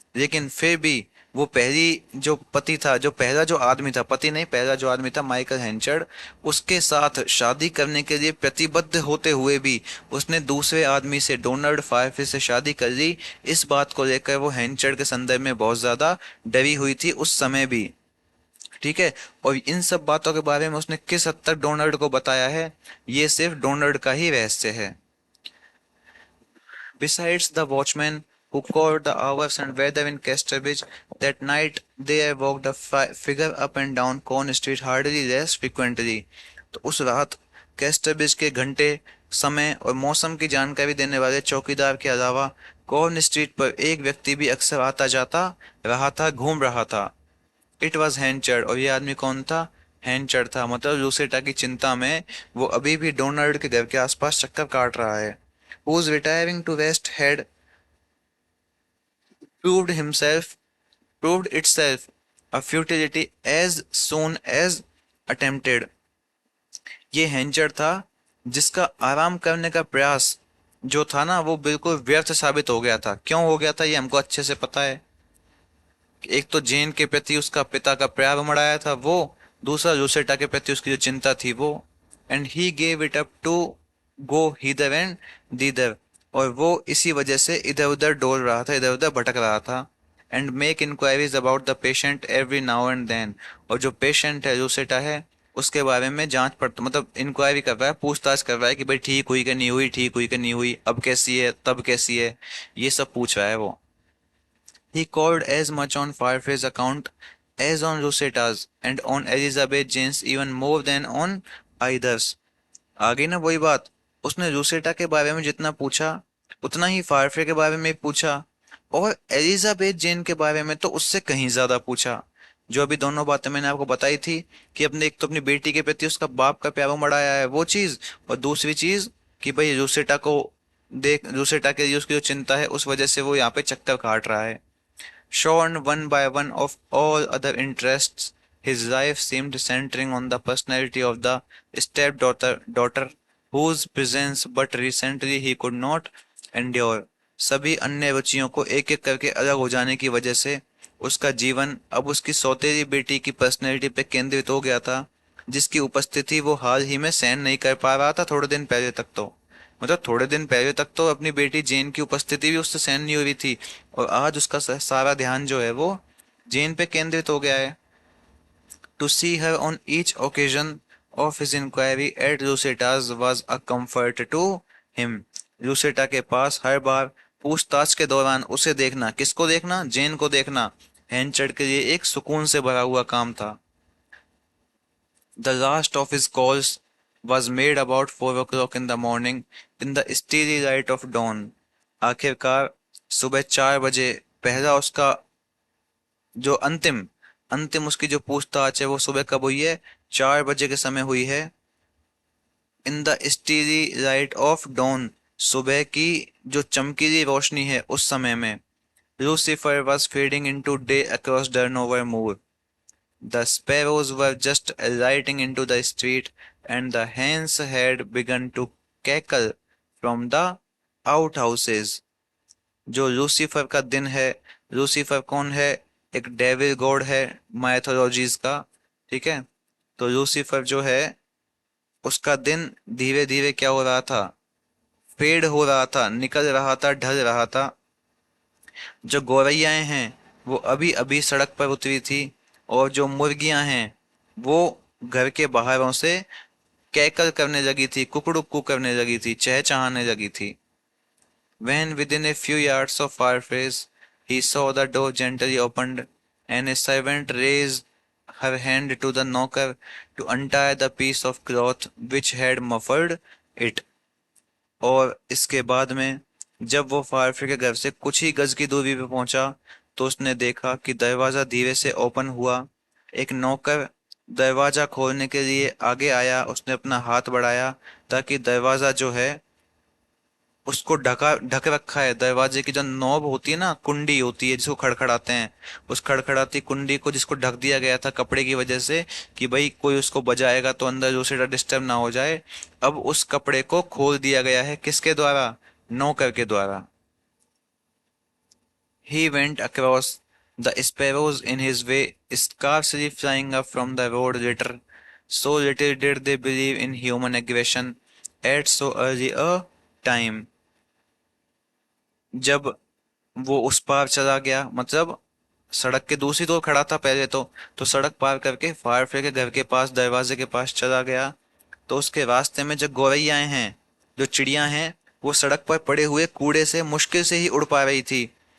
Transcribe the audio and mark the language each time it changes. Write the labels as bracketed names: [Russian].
[Hindi] लेकिन फिर भी वो पहली जो पति था, जो पहला जो आदमी था, पति नहीं, पहला जो आदमी था माइकल हेंचर्ड, उसके साथ शादी करने के लिए प्रतिबद्ध होते हुए भी उसने दूसरे आदमी से, डोनाल्ड फायरफ्रे से शादी कर ली। इस बात को लेकर वो हेंचर्ड के संदर्भ में बहुत ज्यादा डरी हुई थी उस समय भी। ठीक है। और इन सब बातों के बारे में उसने किस हद तक डोनाल्ड को बताया है, ये सिर्फ डोनाल्ड का ही रहस्य है। [English] Besides the watchmen who called the hours and weather in Casterbridge, that night there walked a figure up and down Corn Street hardly less frequently. [Hindi] तो उस रात कैस्टरब्रिज के घंटे, समय और मौसम की जानकारी देने वाले चौकीदार के अलावा कॉर्न स्ट्रीट पर एक व्यक्ति भी अक्सर आता जाता रहा था, घूम रहा था। [English] it was [Hindi] हैंचर्ड, और ये आदमी कौन था? हैंचर्ड था। मतलब लूसेटा की चिंता में वो अभी भी डोनाल्ड के घर के आसपास चक्कर काट रहा है। [English] whose retiring to rest had proved himself proved itself a futility as soon as attempted। [Hindi] ये हैंचर था जिसका आराम करने का प्रयास जो था ना वो बिल्कुल व्यर्थ साबित हो गया था। क्यों हो गया था ये हमको अच्छे से पता है। एक तो जेन के प्रति उसका पिता का प्यार उमड़ाया था वो, दूसरा रूसेटा के प्रति उसकी जो चिंता थी वो। [English] and he gave it up to go hither and thither, [Hindi] और वो इसी वजह से इधर उधर डोल रहा था, इधर उधर भटक रहा था। [English] and make inquiries about the patient every now and then, [Hindi] और जो पेशेंट है रूसेटा है उसके बारे में जांच पड़ता मतलब इंक्वायरी कर रहा है, पूछताछ कर रहा है कि भाई ठीक हुई कि नहीं हुई, ठीक हुई कि नहीं हुई, अब कैसी है तब कैसी है, ये सब पूछ रहा है वो। [English] He called as much on Firefly's account as on Rosetta's, and on Elizabeth Jane's even more than on either's। [Hindi] आ गई ना वही बात, उसने रूसेटा के बारे में जितना पूछा उतना ही फायरफ्ले के बारे में पूछा, और एलिजाबेथ जेन के बारे में तो उससे कहीं ज्यादा पूछा। जो अभी दोनों बातें मैंने आपको बताई थी कि अपने एक तो अपनी बेटी के प्रति उसका बाप का प्यार उमड़ाया है वो चीज, और दूसरी चीज कि भाई रूसेटा को देख, रूसेटा के लिए उसकी जो चिंता है उस वजह से वो यहाँ पे चक्कर काट रहा है। [English] Shorn one by one of all other interests, his life seemed centering on the personality of the stepdaughter whose presence but recently he could not endure। [Hindi] सभी अन्य रुचियों को एक एक करके अलग हो जाने की वजह से उसका जीवन अब उसकी सौतेली बेटी की पर्सनैलिटी पे केंद्रित हो गया था, जिसकी उपस्थिति वो हाल ही में सहन नहीं कर पा रहा था थोड़े दिन पहले तक तो। मतलब थोड़े दिन पहले तक तो अपनी बेटी जेन की उपस्थिति भी उससे सहन नहीं हो रही थी, और आज उसका सारा ध्यान जो है वो जेन पे केंद्रित हो गया है। [English] To see her on each occasion of his inquiry at Lucetta's was a comfort to him. [Hindi] लूसेटा के पास हर बार पूछताछ के दौरान उसे देखना, किसको देखना, जेन को देखना, हैंचर्ड के लिए एक सुकून से भरा हुआ काम था। [English] The last of his calls was made about 4 o'clock in the morning in the steely light of dawn। [Hindi] आखिरकार सुबह 4 बजे पहला उसका जो अंतिम अंतिम उसकी जो पूछताछ है वो सुबह कब हुई है, 4 बजे के समय हुई है। [English] in the steely light of dawn, [Hindi] सुबह की जो चमकीली रोशनी है उस समय में। [English] Lucifer was fading into day across Durnover Moor. The sparrows were just alighting into the street, and the hens had begun to cackle from the outhouses। [Hindi] जो Lucifer का दिन है, लूसीफर कौन है, एक डेविल गॉड है माइथोलॉजीज का, ठीक है। तो लूसीफर जो है उसका दिन धीरे धीरे क्या हो रहा था, फेड हो रहा था, निकल रहा था, ढल रहा था। जो गौरैयाएं हैं वो अभी अभी सड़क पर उतरी थी, और जो मुर्गियां हैं वो घर के बाहरों से कैकल करने लगी थी, कुकड़ुक्कू करने लगी थी, चहचहाने लगी थी। [English] When within a few yards of Fireflies, he saw the door gently opened, and a servant raised her hand to the knocker to untie the piece of cloth which had muffled it। [Hindi] और इसके बाद में जब वो फायरफ्री के घर से कुछ ही गज की दूरी पे पहुंचा तो उसने देखा कि दरवाजा धीरे से ओपन हुआ। एक नौकर दरवाजा खोलने के लिए आगे आया, उसने अपना हाथ बढ़ाया ताकि दरवाजा जो है उसको ढका ढक रखा है। दरवाजे की जो नॉब होती है ना, कुंडी होती है जिसको खड़खड़ाते हैं, उस खड़खड़ाती कुंडी को जिसको ढक दिया गया था कपड़े की वजह से कि भाई कोई उसको बजाएगा तो अंदर दूसरा डिस्टर्ब ना हो जाए, अब उस कपड़े को खोल दिया गया है। किसके द्वारा, नौकर के द्वारा। [English] He went across the sparrows in his way, scarcely flying up from the road litter। So little did they believe in human aggression at so early a time। [Hindi] जब वो उस पार चला गया, मतलब सड़क के दूसरी ओर खड़ा था पहले तो सड़क पार करके फायरफ्लाई के घर के पास दरवाजे के पास चला गया, तो उसके रास्ते में जो गौरैयाएं हैं, जो चिड़िया हैं, वो सड़क पर पड़े हुए कूड़े से मुश्किल से ही उड़ पा रही थी।